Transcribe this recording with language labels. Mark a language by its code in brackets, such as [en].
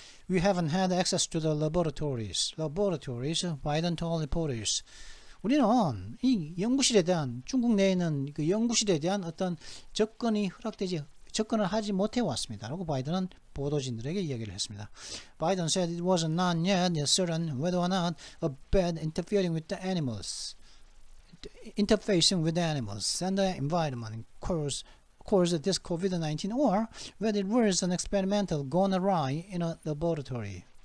[en] We haven't had access to the laboratories, Biden told reporters. [ko] 우리는 이 연구실에 대한, 중국 내에 있는 그 연구실에 대한 어떤 접근을 하지 못해 왔습니다 라고 바이든은 보도진들에게 이야기를 했습니다. [en] Biden said it was not yet certain whether or not a bed interfacing with the animals and the environment caused this COVID-19 or whether it was an experimental gone awry in a laboratory.